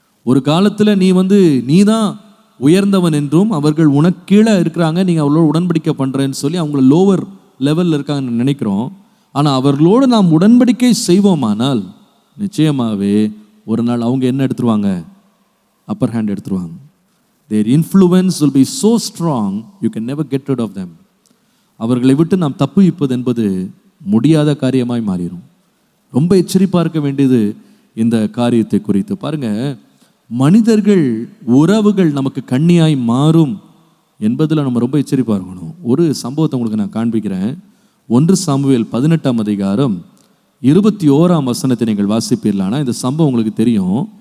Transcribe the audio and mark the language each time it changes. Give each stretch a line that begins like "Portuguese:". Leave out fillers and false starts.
Tamil: ஒரு காலத்தில் நீ தான் உயர்ந்தவன் என்றும் அவர்கள் உனக்கு கீழே இருக்கிறாங்க, நீங்கள் அவர்களோட உடன்படிக்கை பண்ணுறேன்னு சொல்லி அவங்கள லோவர் லெவலில் இருக்காங்கன்னு நினைக்கிறோம். ஆனால் அவர்களோடு நாம் உடன்படிக்கை செய்வோமானால் நிச்சயமாகவே ஒரு நாள் அவங்க என்ன எடுத்துருவாங்க? அப்பர் ஹேண்ட் எடுத்துருவாங்க.
English: Their influence will be so strong you can never get rid of them.
Tamil: அவர்களை விட்டு நாம் தப்புவிப்பது என்பது முடியாத காரியமாய் மாறிடும். ரொம்ப எச்சரிப்பாக இருக்க வேண்டியது இந்த காரியத்தை குறித்து. பாருங்க, மனிதர்கள் உறவுகள் நமக்கு கண்ணியாய் மாறும் என்பதில் நம்ம ரொம்ப எச்சரிப்பாக இருக்கணும். ஒரு சம்பவத்தை உங்களுக்கு நான் காண்பிக்கிறேன். 1 சாமுவேல் 18ஆம் அதிகாரம் 21ஆம் வசனத்தை நீங்கள் வாசிப்பீர்களானா இந்த சம்பவம் உங்களுக்கு தெரியும்.